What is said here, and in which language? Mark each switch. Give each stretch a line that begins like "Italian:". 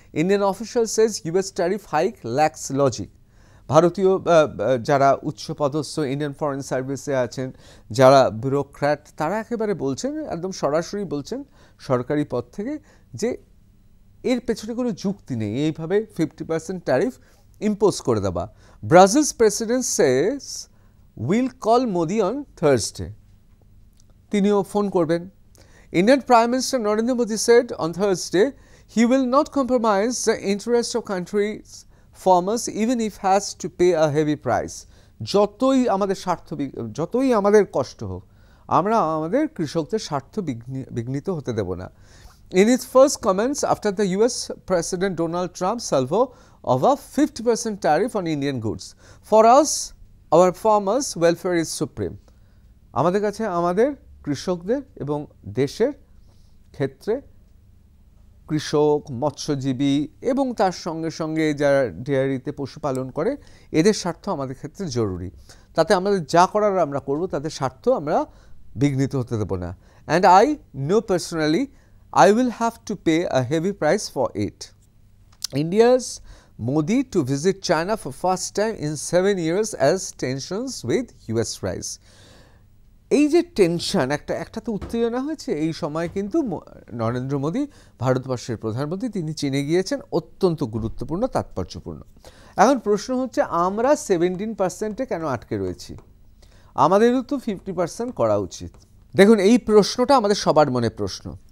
English: Indian official says US tariff hike lacks logic.
Bangla: ভারতীয় যারা উচ্চপদস্থ ইন্ডিয়ান ফরেন সার্ভিসে আছেন, যারা ব্যুরোক্র্যাট, তারা একেবারে বলছেন, একদম সরাসরি বলছেন সরকারি পদ থেকে, যে এর পেছনে কোনো যুক্তি নেই এইভাবে 50% ট্যারিফ ইম্পোজ করে দেওয়া।
English: Brazil's president says will call Modi on Thursday,
Bangla: তিনিও ফোন করবেন।
English: Indian prime minister Narendra Modi said on Thursday he will not compromise the interest of country's farmers even if has to pay a heavy price.
Bangla: যতই আমাদের যতই আমাদের কষ্ট হোক, আমরা আমাদের কৃষকদের স্বার্থ বিঘ্নিত হতে দেব না।
English: In its first comments after the US President Donald Trump salvo of a 50% tariff on Indian goods, for us, our farmers' welfare is supreme.
Bangla: আমাদের কাছে আমাদের কৃষকদের এবং দেশের ক্ষেত্রে কৃষক, মৎস্যজীবী এবং তার সঙ্গে সঙ্গে যারা ডেয়ারিতে পশুপালন করে, এদের স্বার্থ আমাদের ক্ষেত্রে জরুরি। তাতে আমাদের যা করার আমরা করব, তাদের স্বার্থ আমরা বিঘ্নিত হতে দেব না।
English: And I know personally I will have to pay a heavy price for it. India's Modi to visit China for first time in 7 years as tensions with US rise.
Bangla: এই যে টেনশন, একটা তো উত্তেজনা হয়েছে এই সময়, কিন্তু নরেন্দ্র মোদী ভারতবর্ষের প্রধানমন্ত্রী, তিনি চীনে গিয়েছেন, অত্যন্ত গুরুত্বপূর্ণ, তাৎপর্যপূর্ণ। এখন প্রশ্ন হচ্ছে, আমরা 17% কেন আটকে রয়েছি? আমাদেরও তো 50% করা উচিত। দেখুন, এই প্রশ্নটা আমাদের সবার মনে প্রশ্ন।